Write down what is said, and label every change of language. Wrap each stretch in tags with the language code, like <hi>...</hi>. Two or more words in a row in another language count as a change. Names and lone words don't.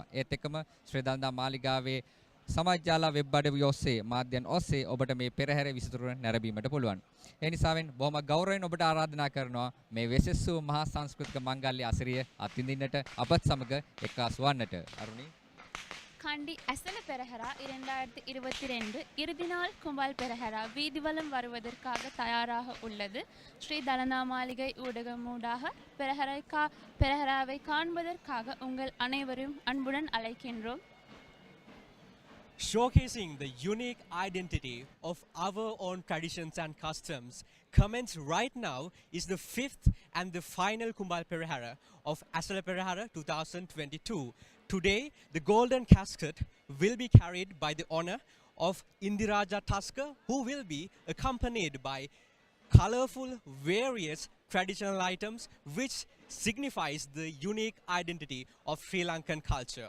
<si>ඒත් එක්කම ශ්‍රී දළදා මාලිගාවේ සමාජ ජාල වෙබ් අඩවි ඔස්සේ මාධ්‍යයන් ඔස්සේ ඔබට මේ පෙරහැර විසිතුරු නැරඹීමට පුළුවන්. ඒ නිසාවෙන් බොහොම ගෞරවයෙන් ඔබට ආරාධනා කරනවා මේ වෙසෙස් වූ මහා සංස්කෘතික මංගල්‍ය අසිරිය අත්විඳින්නට අපත් සමග එක්කාසු වන්නට. අරුණි</si> <ta>Kandy Esala Perahera 2022 இறுதி நாள் கும்பல் பெரஹரா வீதிவலம் வருவதற்காக தயாராக உள்ளது. ஸ்ரீ தலதா மாளிகை ஊடகமூடாக பெரஹராவை காண்பதற்காக உங்கள் அனைவரும் அன்புடன் அழைக்கின்றோம்.</ta> <en>Showcasing the unique identity of our own traditions and customs, commenced right now is the fifth and the final Kumbal Procession of Esala Perahera 2022. Today, the golden casket will be carried by the honor of Indiraja Tasker, who will be accompanied by colorful, various traditional items which signifies the unique identity of Sri Lankan culture.</en>